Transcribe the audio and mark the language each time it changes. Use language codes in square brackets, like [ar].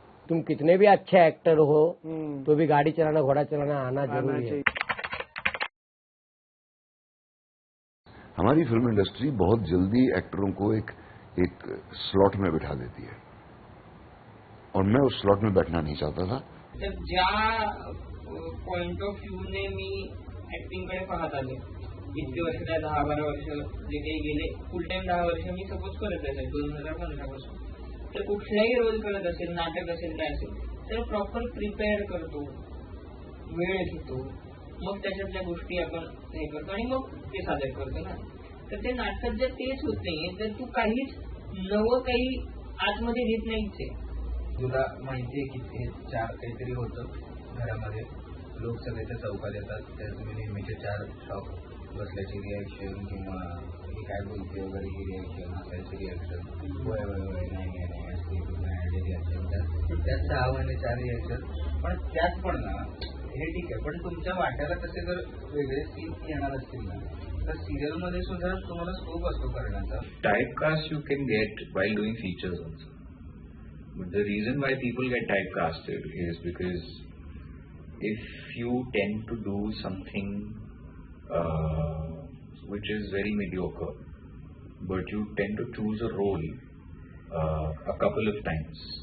[hi] तुम कितने भी अच्छे एक्टर हो तो भी गाड़ी चलाना, घोड़ा चलाना आना जरूरी है। हमारी फिल्म इंडस्ट्री बहुत जल्दी एक्टरों को एक स्लॉट में बिठा देती है और मैं उस स्लॉट में बैठना नहीं चाहता था। [mr] तर ज्या पॉइंट ऑफ व्ह्यूने मी ऍक्टिंगकडे पाहत आले, इतके वर्ष, 10-12 वर्ष जे काही गेले, फुल टाइम 10 वर्ष मी सपोज करत असेल 2015 पासून, तर कुठलाही रोल करत असेल, नाटक असेल, काय असेल, तर प्रॉपर प्रिपेअर करतो, वेळ घेतो, मग त्याच्यातल्या गोष्टी आपण हे करतो आणि मग ते सादर करतो ना. तर ते नाटकात जर तेच होत नाहीये तर तू काहीच नवं काही आतमध्ये घेत नाहीच आहे. तुला माहितीये की हे 4 काहीतरी होतं घरामध्ये, लोक सगळे त्या चौकात येतात, त्या तुम्ही नेहमीचे 4 शॉक बसल्याची रिॲक्शन किंवा ही काय बोलते वगैरे ही रिॲक्शन, हसायची रिॲक्शन, वय वय वय नाही असते रिॲक्शन, त्यात 6 महिने 4 रिॲक्शन. पण त्यात पण ना हे ठीक आहे, पण तुमच्या वाट्याला तसे जर वेगळे सीन येणार असतील ना तर सिरियल मध्ये सुद्धा तुम्हाला स्कोप असतो करण्याचा. [en] Typecast you can get while doing features also. But the reason why people get typecasted is because if you tend to do something which is very mediocre, but you tend to choose a role a couple of times.